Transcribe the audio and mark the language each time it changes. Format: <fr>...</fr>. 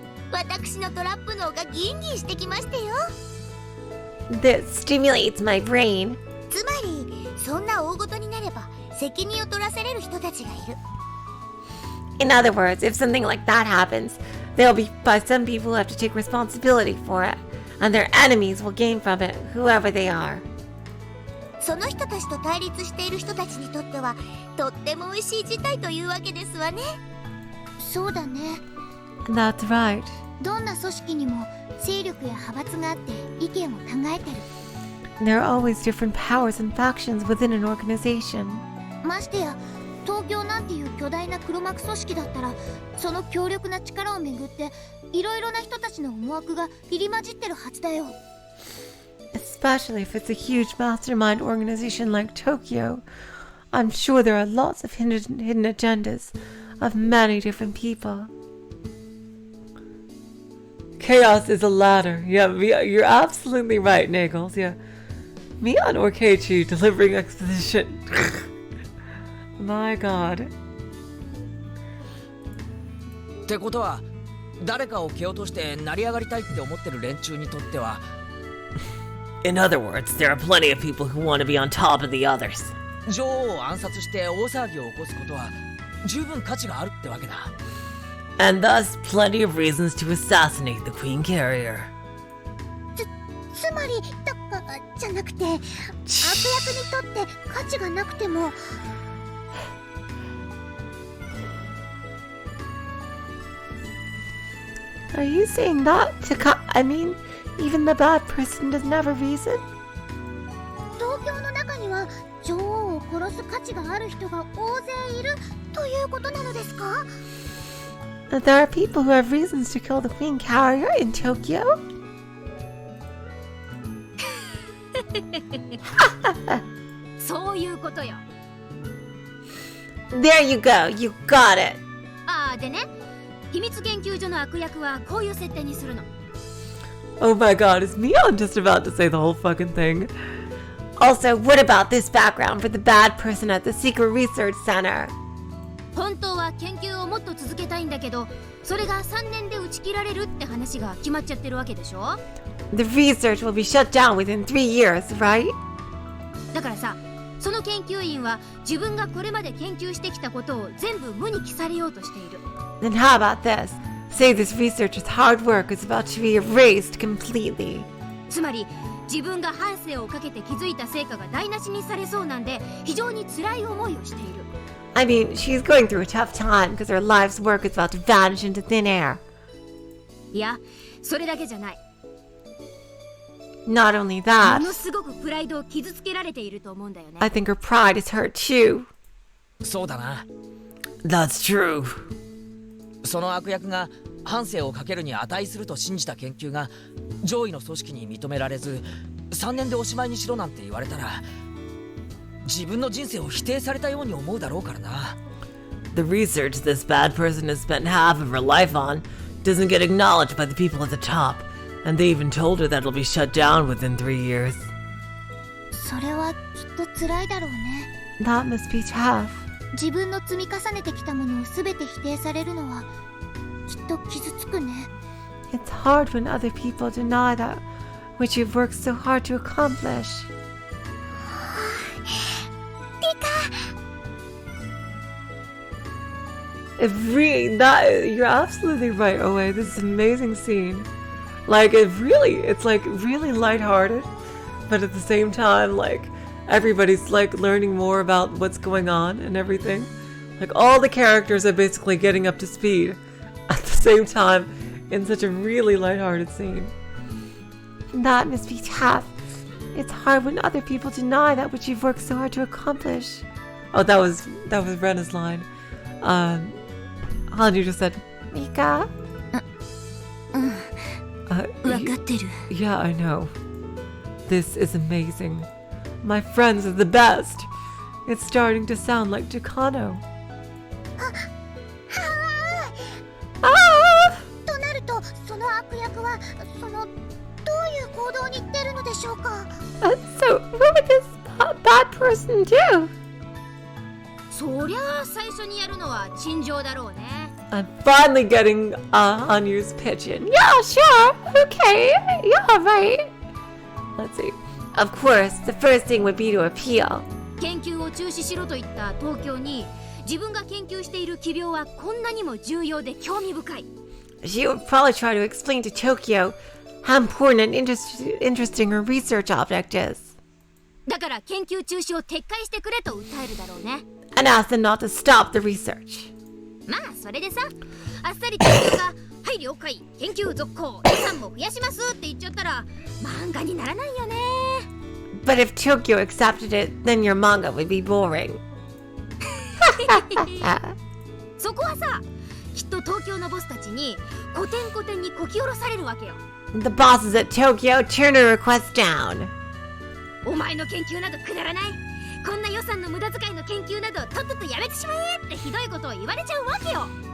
<ja>私のトラップ脳がギンギンしてきましたよ。</ja> <en>This stimulates my brain.</en> <ja>つまりそんな大事になれば責任を取らせれる人たちがいる。</ja> <en>In other words, if something like that happens, there'll be some people who have to take responsibility for it, and their enemies will gain from it, whoever they are.</en> <ja>その人たちと対立している人たちにとってはとっても美味しい事態というわけですわね。そうだね。</ja> <en>That's right.</en> <ja>どんな組織にも勢力や派閥があって意見を考えてる。</ja> <en>There are always different powers and factions within an organization.</en> <ja>ましてや東京なんていう巨大な黒幕組織だったら、その強力な力をめぐっていろいろな人たちの思惑が入り混じってるはずだよ。</ja> <en>Especially if it's a huge mastermind organization like Tokyo. I'm sure there are lots of hidden agendas of many different people. Chaos is a ladder. Yeah, you're absolutely right, Nagels. Yeah. Mion or Keiichi delivering exposition. My god.</en> <ja>ってことは誰かを蹴落として成り上がりたいって思ってる連中にとっては、</ja> <en>In other words, there are plenty of people who want to be on top of the others.</en> <ja>女王を暗殺して大騒ぎを起こすことは十分価値があるってわけだ。</ja> <en>And thus, plenty of reasons to assassinate the Queen Carrier.</en> <ja>つまりじゃなくて、悪役にとって価値がなくても。</ja> <en>Are you saying that I mean, even the bad person doesn't have a reason?</en> <ja>東京の中には女王を殺す価値がある人が大勢いるということなのですか？</ja> <en>That there are people who have reasons to kill the Queen Carrier in Tokyo?</en> <ja>そういうことよ。</ja> <en>There you go, you got it.</en> <ja>ああ、でね、秘密研究所の悪役はこういう設定にするの。</ja> <en>Oh my god, is Mion just about to say the whole fucking thing? Also, what about this background for the bad person at the secret research center?</en> <ja>本当は研究をもっと続けたいんだけど、それが3年で打ち切られるって話が決まっちゃってるわけでしょ。</ja> <en>The research will be shut down within 3 years, right?</en> <ja>だからさ、その研究員は自分がこれまで研究してきたことを全部無に帰されようとしている。</ja> <en>Then how about this? Say this researcher's hard work is about to be erased completely.</en> <ja>つまり自分が半生をかけて築いた成果が台無しにされそうなんで非常に辛い思いをしている。</ja> <en>I mean, she's going through a tough time because her life's work is about to vanish into thin air.</en> <ja>いや、それだけじゃない。</ja> <en>Not only</en> <ja>も</ja> <en>that,</en> <ja>のすごくプライドを傷つけられていると思うんだよね。</ja> <en>I think her pride is hurt too.</en> <ja>そうだな。</ja> <en>That's true.</en> <ja>その悪役が半生をかけるに値すると信じた研究が上位の組織に認められず3年でおしまいにしろなんて言われたら自分の人生を否定されたように思うだろうからな。</ja> <en>The research this bad person has spent half of her life on doesn't get acknowledged by the people at the top, and they even told her that it'll be shut down within 3 years.</en> <ja>それはきっと辛いだろうね。</ja> <en>That must be tough.</en> <ja>自分の積み重ねてきたものを全て否定されるのはきっと傷つくね。</ja> <en>It's hard when other people deny that which you've worked so hard to accomplish.</en> <ja>リカ</ja> <en>It really, you're absolutely right, Oe. This is an amazing scene. Like, it's like really lighthearted, but at the same time, like, everybody's like learning more about what's going on and everything. Like, all the characters are basically getting up to speed at the same time in such a really lighthearted scene. That must be tough. It's hard when other people deny that which you've worked so hard to accomplish. Oh, that was Rena's line. Hanyu just said, Mika? Yeah, I know. This is amazing. My friends are the best. It's starting to sound like Takano.</en> <ja>となるとその悪役はどういう行動に出るのでしょうか。</ja> <en>So, what would this bad person do?</en> <ja>そりゃあ最初にやるのは陳情だろうね。</ja> <en>I'm finally getting Hanyu's pitch in. Yeah, sure. Okay. Yeah, right. Let's see. Of course, the first thing would be to appeal.</en> <ja>研究を中止しろと言った東京に自分が研究している奇病はこんなにも重要で興味深い。</ja> <en>She would probably try to explain to Tokyo how important and interesting her research object is.</en> <ja>だから研究中止を撤回してくれと訴えるだろうね。</ja> <en>And ask them not to stop the research.</en> <ja>まあそれでさ、あっさり東京がはい了解、研究続行、予算も増やしますって言っちゃったら漫画にならないよね。</ja> <en>But if Tokyo accepted it, then your manga would be boring.</en> <ja>そこはさ、きっと東京のボスたちにコテンコテンにこき下ろされるわけよ。</ja> <en>The bosses at Tokyo turn her request down.</en> <ja>お前の研究などくだらない。こんな予算の無駄遣いの研究などとっととやめてしまえってひどいことを言われちゃうわけよ。</ja>